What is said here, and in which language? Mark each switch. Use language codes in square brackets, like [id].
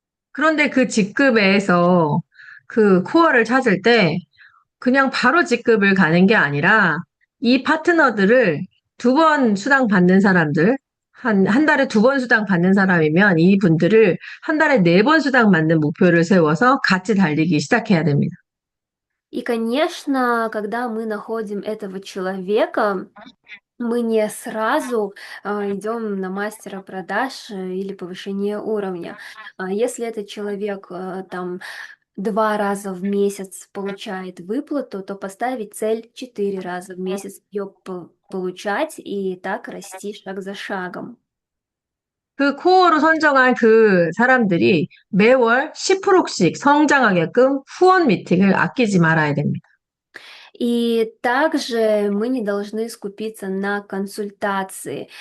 [ko] 그런데 그 직급에서 그 코어를 찾을 때 그냥 바로 직급을 가는 게 아니라 이 파트너들을 2번 수당 받는 사람들, 한 달에 2번 수당 받는 사람이면 이 분들을 한 달에 4번 수당 받는 목표를 세워서 같이 달리기 시작해야 됩니다. [ru] И, конечно, когда мы находим этого человека, мы не сразу идем на мастера продаж или повышение уровня. Если этот человек там 2 раза в месяц получает выплату, то поставить цель 4 раза в месяц ее получать и так расти шаг за шагом. [ko] 그 코어로 선정한 그 사람들이 매월 10%씩 성장하게끔 후원 미팅을 아끼지 말아야 됩니다. [ru] И также мы не должны скупиться на консультации.